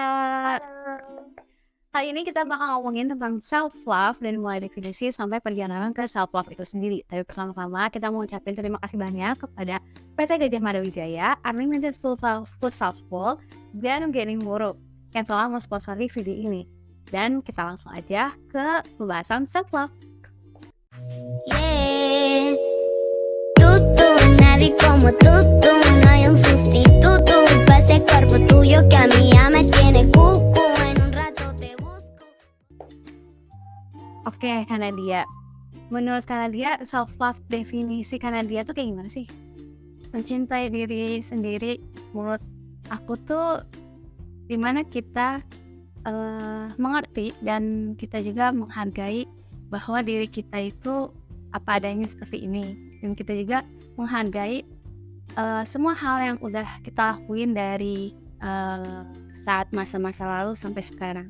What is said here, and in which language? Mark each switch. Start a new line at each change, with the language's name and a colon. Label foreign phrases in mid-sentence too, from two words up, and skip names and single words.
Indonesian: Kali ini kita bakal ngomongin tentang self-love dan mulai definisi sampai perjalanan ke self-love itu sendiri. Tapi pertama-tama kita mau ucapin terima kasih banyak kepada PT Gajah Mada Wijaya, Unlimited Futsal School, dan Gaining Muru yang telah mensponsori video ini. Dan kita langsung aja ke pembahasan self-love.
English: Yeah,
Spanish: tú, nadie como tú, no hay un sustituto para ese cuerpo tuyo que a mí ya me tiene cucu, en un rato te busco.
Indonesian: Oke, Kanadia. Menurut Kanadia, self-love definisi Kanadia tuh kayak gimana sih? Mencintai diri sendiri menurut aku tuh dimana kita mengerti dan kita juga menghargai bahwa diri kita itu apa adanya seperti ini, dan kita juga menghargai semua hal yang udah kita lakuin dari saat masa-masa lalu sampai sekarang.